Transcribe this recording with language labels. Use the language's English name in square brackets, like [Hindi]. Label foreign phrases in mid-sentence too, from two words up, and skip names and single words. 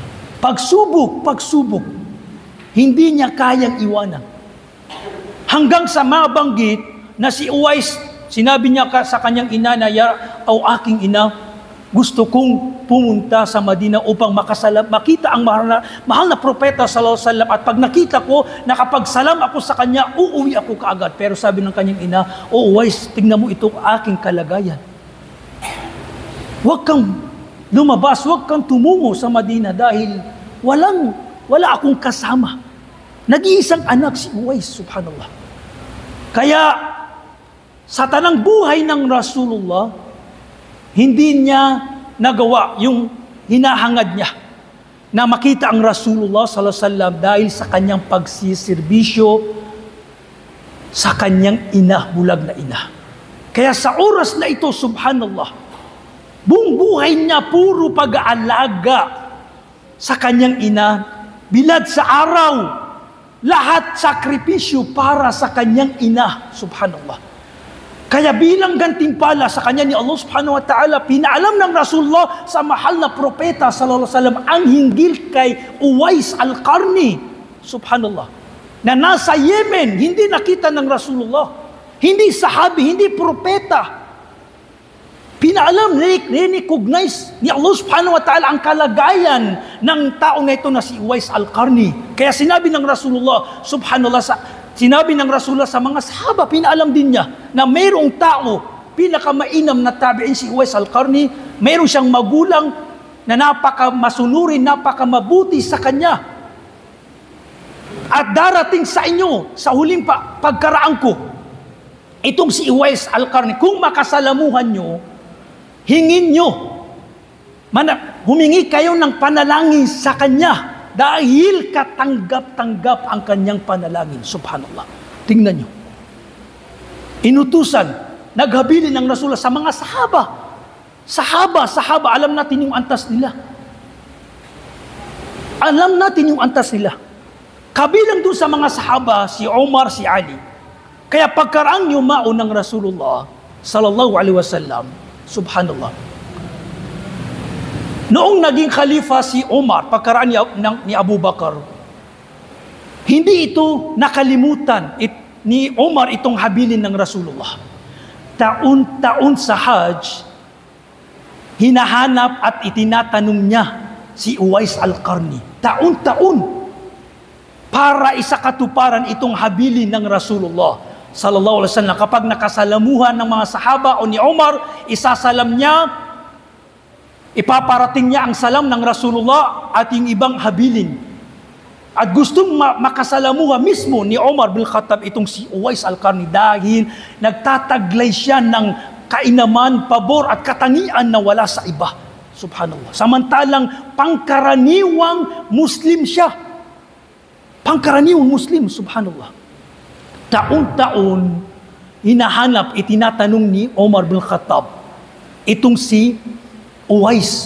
[Filipino] Pagsubok, hindi niya kayang iwanan. Hanggang sa mabanggit na si Uwais, sinabi niya sa kanyang ina na, aking ina, gusto kong pumunta sa Madina upang makita ang mahal na propeta [Arabic] sallallahu alaihi wasallam. [Filipino] At pag nakita ko, nakapagsalam ako sa kanya, uuwi ako kaagad. Pero sabi ng kanyang ina, Uwais, tingnan mo itong aking kalagayan. Huwag kang lumabas, huwag kang tumungo sa Madina dahil wala akong kasama. Nag-iisang anak si Uwais, subhanallah. Kaya sa tanang buhay ng Rasulullah, hindi niya nagawa yung hinahangad niya na makita ang Rasulullah [Arabic] sallallahu alaihi wasallam [Filipino] dahil sa kanyang pagsisirbisyo sa kanyang ina, bulag na ina. Kaya sa oras na ito, subhanallah, buong buhay niya puro pag-aalaga sa kanyang ina, bilad sa araw, lahat sakripisyo para sa kanyang ina, subhanallah. Kaya bilang gantimpala sa kanya ni Allah [Arabic] subhanahu wa ta'ala, [Filipino] pinaalam ng Rasulullah sa mahal na propeta [Arabic] sallallahu alaihi wasallam [Filipino] ang hinggil kay Uwais al-Qarni. subhanallah, na nasa Yemen, hindi nakita ng Rasulullah, hindi sahabi, hindi propeta. Pinaalam, recognize ni Allah [Arabic] subhanahu wa ta'ala [Filipino] ang kalagayan ng tao na ito na si Uwais al-Qarni. Kaya sinabi ng Rasulullah, subhanallah, sinabi ng Rasulullah sa mga sahaba, pinaalam din niya na mayroong tao, pinakamainam na tabi'in si Uwais al-Qarni, mayroong siyang magulang na napaka-masunurin, napaka-mabuti sa kanya. At darating sa inyo, sa huling pagkaraan ko, itong si Uwais al-Qarni, kung makasalamuhan nyo, hingin nyo, humingi kayo ng panalangin sa kanya dahil katanggap-tanggap ang kanyang panalangin. Subhanallah. Tingnan nyo. Inutusan, naghabilin ng Rasulullah sa mga sahaba. Sahaba, alam natin yung antas nila. Alam natin yung antas nila. Kabilang dun sa mga sahaba, si Umar, si Ali. Kaya pagkaraan yumao ng Rasulullah [Arabic] sallallahu alaihi wasallam, [Filipino] subhanallah. Noong naging khalifa si Umar, pagkaraan ni Abu Bakar, hindi ito nakalimutan ni Umar itong habilin ng Rasulullah. Taon-taon sa Hajj, hinahanap at itinatanong niya si Uwais al-Qarni. Taon-taon. Para isakatuparan itong habilin ng Rasulullah [Arabic] sallallahu alaihi wasallam. [Filipino] Kapag nakasalamuhan ng mga sahaba o ni Umar, isasalam niya, ipaparating niya ang salam ng Rasulullah at yung ibang habilin. At gustong makasalamuha mismo ni Umar bin Khattab itong si Uwais al-Qarni dahil nagtataglay siya ng kainaman, pabor at katangian na wala sa iba. Subhanallah. Samantalang pangkaraniwang Muslim siya. Pangkaraniwang Muslim, subhanallah. Taon-taon, hinahanap, itinatanong ni Umar bin Khattab itong si Uwais.